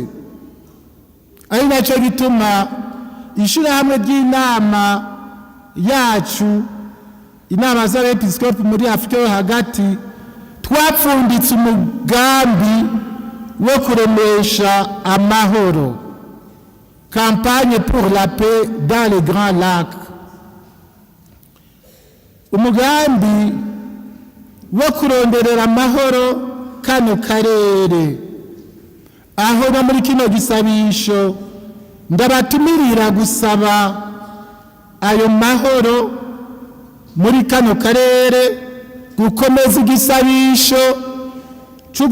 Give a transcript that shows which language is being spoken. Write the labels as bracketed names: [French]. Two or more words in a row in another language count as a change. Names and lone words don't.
[Rundi] Ari nacyo gituma ishirahamwe ry'inama yacu, inama z'abepiskopi muri Afurika yo hagati, twapfunditse umugambi wo kuremesha amahoro, [French] campagne pour la paix dans les grands lacs. [Rundi] Umugambi wo kuronderera amahoro kano karere, aho no muri kino gisabisho ndabatumirira gusaba ayo mahoro muri kano karere, gukomeza igisabisho cyo